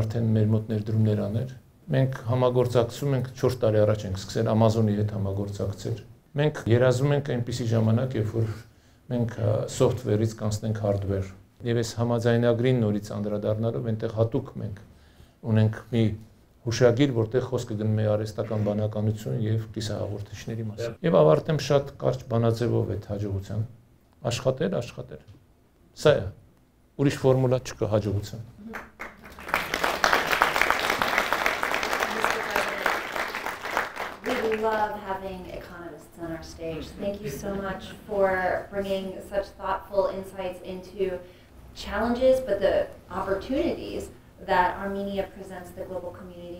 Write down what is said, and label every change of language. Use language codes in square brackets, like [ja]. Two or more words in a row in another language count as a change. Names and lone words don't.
[hy] արդեն մեր մոտ ներդրումներ անել։ Մենք համագործակցում ենք 4 տարի առաջ ենք սկսել Amazon-ի հետ համագործակցել։ Մենք երազում ենք այնպիսի ժամանակ, երբ որ մենք software-ից կանցնենք hardware։ Եվ այս համաձայնագրին նորից անդրադառնալով այնտեղ հատուկ մենք ունենք մի հուշագիր, որտեղ խոսքը գնում է արհեստական բանականություն եւ կիսահաղորդիչների մասին։ Եվ ավարտեմ շատ կարճ բանաձևով այդ հաջողության։ Աշխատել։ Սա է։ Ուրիշ ֆորմուլա չկա հաջողության։ [en] We love having economists on our stage. Thank you so much for bringing such thoughtful insights into challenges, but the opportunities that Armenia presents the global community.